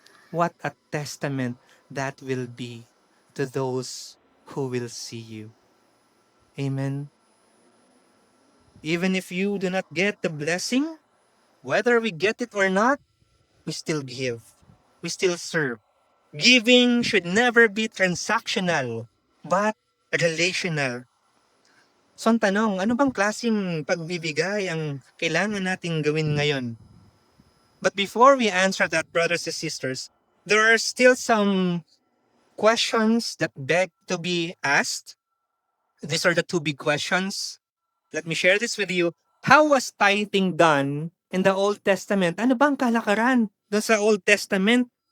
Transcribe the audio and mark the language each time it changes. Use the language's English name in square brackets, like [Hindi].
[English] What a testament that will be to those who will see you. Amen. Even if you do not get the blessing, whether we get it or not, we still give. We still serve. Giving should never be transactional, but relational. [Filipino] So ang tanong, ano bang klaseng pagbibigay ang kailangan nating gawin ngayon? [English] But before we answer that, brothers and sisters, there are still some questions that beg to be asked. These are the two big questions. Let me share this with you. How was tithing done in the Old Testament? [Filipino] Ano bang kalakaran doon sa Old Testament?